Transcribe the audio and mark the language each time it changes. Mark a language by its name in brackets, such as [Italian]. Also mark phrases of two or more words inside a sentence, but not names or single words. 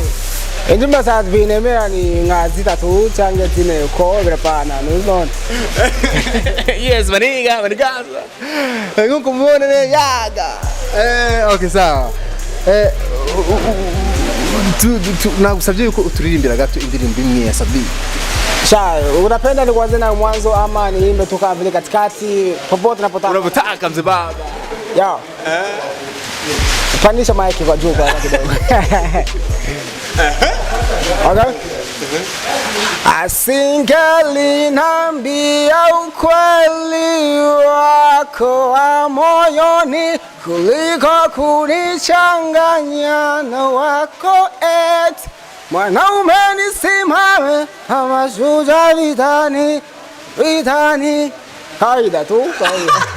[Rundi] indirimbo ya Satbi nemera ni nka zitatu canke zine uko birapana none yes maniga nkuko mubona yaga okay sawa nagusabye yuko uturirimbira gato indirimbo imwe ya Satbi. [Swahili] Unapenda nikuanze na mwanzo ama niimbe toka vile katikati popote unapotaka? Unapotaka mzee baba. Ya. Pandisha mic kwa juu kwa kidogo. Okay? Asingelinambia ukweli wako wa moyoni kuliko kunichanganya na wako eti mwanaume nisimame ama shujaa vitani kaida tu kaida.